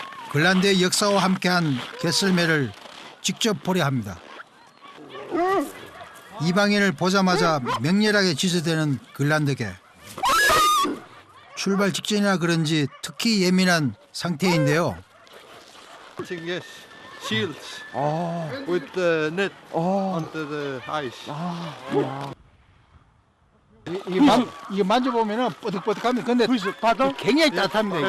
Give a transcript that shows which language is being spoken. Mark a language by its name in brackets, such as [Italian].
[Korean] 글란드의 역사와 함께한 개썰매를 직접 보려 합니다. 이방인을 보자마자 맹렬하게 지저대는 글란드계. 출발 직전이라 그런지 특히 예민한 상태인데요. [English] Yes, shields with the net onto the ice. [Korean] 이게 만져보면은 뻐득뻐득합니다. 근데 굉장히 따뜻합니다.